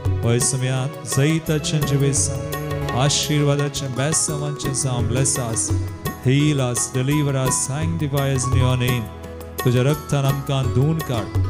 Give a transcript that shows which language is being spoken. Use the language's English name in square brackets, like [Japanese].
[Goan Konkani] होय समया जैताचे जिवे सांग. आशीर्वादाचे बेसांवांचे सांग. [English] Bless us heal us deliver us sanctify us in your name. [Goan Konkani] तुझ्या रक्तान आमकां धुवन काड.